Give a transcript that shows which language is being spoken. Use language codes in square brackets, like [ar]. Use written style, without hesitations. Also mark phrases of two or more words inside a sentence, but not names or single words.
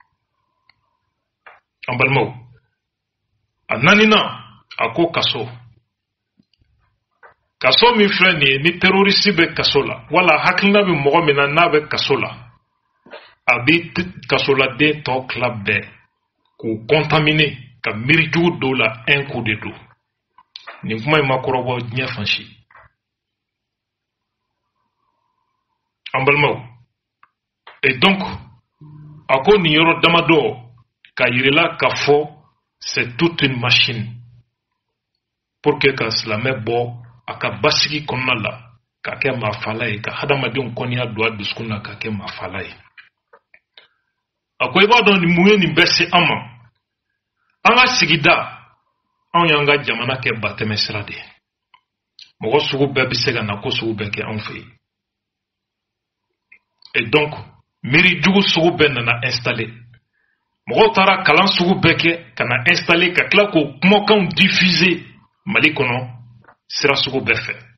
[bm] An balimaw a nanina a ko kaso min filɛ nin ye ni terroriste bɛ kaso la wala hakilina bɛ mɔgɔ min na n'a bɛ kaso la a bɛ kasoladen tɔ tila bɛɛ k'u contaminer ka miiri jugu dɔw la [fr] un coup de dos. [bm] Nin kuma in ma kɔrɔbɔ diɲɛ fan si. An balimaw [fr] et donc [bm] a ko nin yɔrɔ damadɔ ka yirila ka fɔ [fr] c'est toute une machine pour que [bm] ka silamɛ bɔ a ka basigi kɔnɔna la ka kɛ maafala ye ka hadamadenw kɔniya don a dusukun na ka kɛ maafala ye. A ko i b'a dɔn mun ye nin bɛɛ se an ma an ka sigida anw y'an ka jamana kɛ batɛmɛ sira de ye mɔgɔ sugu bɛɛ bɛ se ka na ko sugu bɛɛ kɛ anw fɛ yen [fr] et donc [bm] miiri jugu sugu bɛɛ nana installer mɔgɔw taara kalan sugu bɛɛ kɛ ka na installer ka tila k'o kumakanw diffuser Mali kɔnɔ sira sugu bɛɛ fɛ.